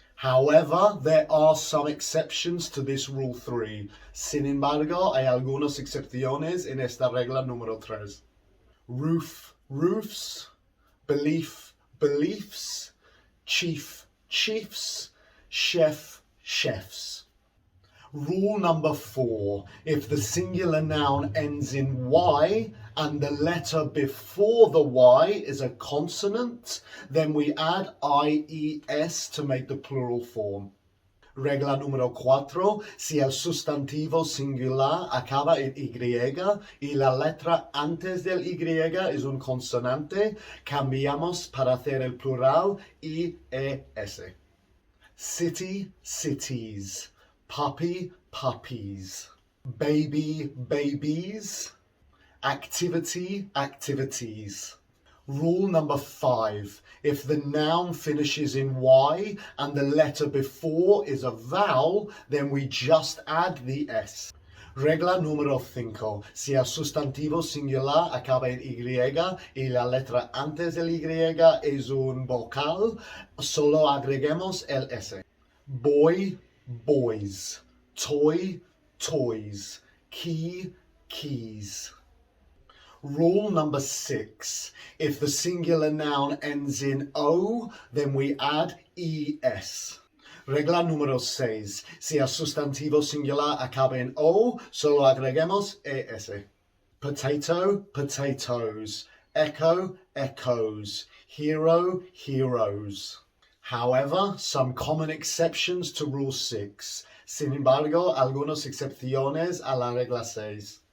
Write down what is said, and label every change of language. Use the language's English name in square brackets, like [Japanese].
[English] However, there are some exceptions to this rule 3. [Spanish] Sin embargo, hay algunas excepciones en esta regla número 3. [English] Roof, roofs. Belief, beliefs. Chief, chiefs. Chef, chefs. Rule number 4. If the singular noun ends in Y and the letter before the Y is a consonant, then we add IES to make the plural form. [Spanish] Regla número 4. Si el sustantivo singular acaba en Y y la letra antes del Y es un consonante, cambiamos para hacer el plural IES. [English] City, cities. Puppy, puppies. Baby, babies. Activity, activities. Rule number 5. If the noun finishes in Y and the letter before is a vowel, then we just add the S. [Spanish] Regla número 5. Si el sustantivo singular acaba en Y la letra antes del Y es un vocal, solo agreguemos el S. [English] Boy, boys. Toy, toys. Key, keys. Rule number 6. If the singular noun ends in O, then we add ES. [Spanish] Regla número 6. Si el sustantivo singular acaba en O, solo agreguemos ES. [English] Potato, potatoes. Echo, echoes. Hero, heroes. However, some common exceptions to Rule 6. [Spanish] Sin embargo, algunas excepciones a la regla 6.